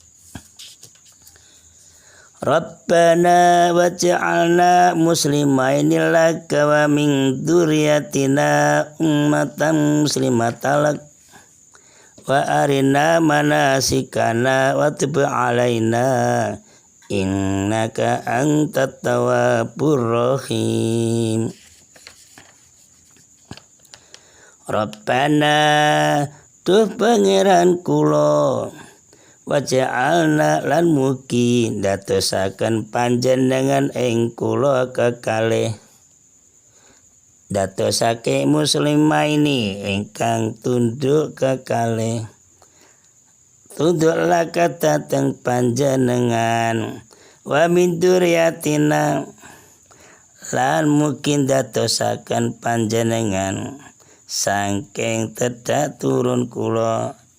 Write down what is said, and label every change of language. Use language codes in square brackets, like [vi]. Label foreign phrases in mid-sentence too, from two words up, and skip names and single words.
[ar] ربنا واجعلنا مسلمين لك ومن ذريتنا أمة مسلمة لك وأرنا مناسكنا وتب علينا إنك أنت التواب الرحيم. [jv] Rabbana tuh pangeran kula waja'alna lan mugi dadosaken panjenengan ing kula kekalih dadosake muslimaini ingkang tunduk kekalih tunduk laka dateng panjenengan [ar] ومن ذريتنا [jv] lan mugi dadosaken panjenengan saking tedak turun kula